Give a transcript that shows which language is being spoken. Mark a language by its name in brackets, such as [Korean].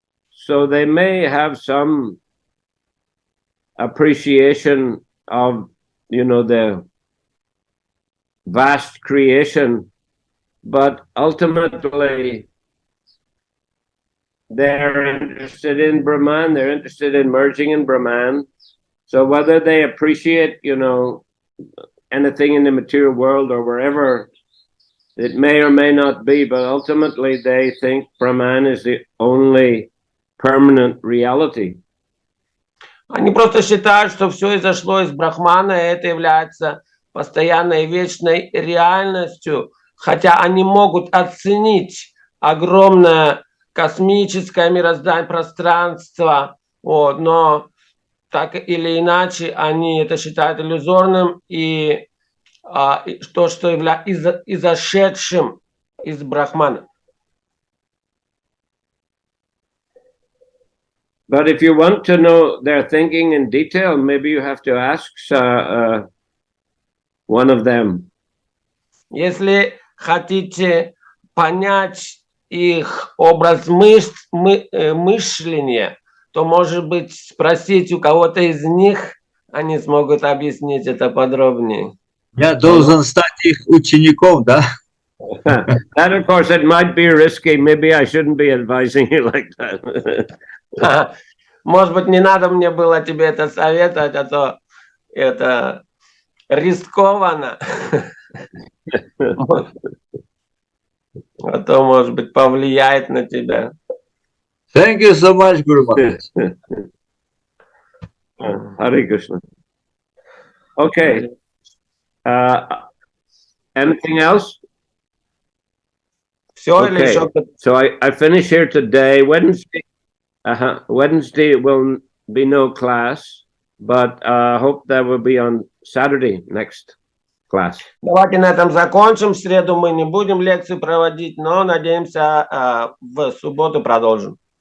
[English] So they may have some appreciation of, you know, the vast creation, but ultimately they're interested in Brahman, they're interested in merging in Brahman. So whether they appreciate, you know, anything in the material world or wherever it may or may not be, but ultimately they think Brahman is the only permanent reality. [Russian] Они просто считают, что все изошло из Брахмана, и это является постоянной вечной реальностью, хотя они могут оценить огромное космическое мироздание, пространство, вот, но так или иначе они это считают иллюзорным и то, что является изошедшим из Брахмана. [English] But if you want to know their thinking in detail, maybe you have to ask one of them. [Russian] Если хотите понять их образ мышления, то, может быть, спросить у кого-то из них, они смогут объяснить это подробнее. Я должен стать их учеником, да? [English] That, of course, it might be risky. Maybe I shouldn't be advising you like that. [Russian] Может быть, не надо мне было тебе это советовать, а то это рискованно. А то, может быть, повлияет на тебя. [English] Thank you so much, Guru Maharaj. Hare Krishna. Okay. Anything else? [Russian] Все или [English] Okay. [Russian] еще? [English] So I finish here today. Wednesday will be no class, but hope that will be on Saturday next class. [Russian] Давайте на этом закончим. В среду мы не будем лекции проводить, но надеемся, в субботу продолжим.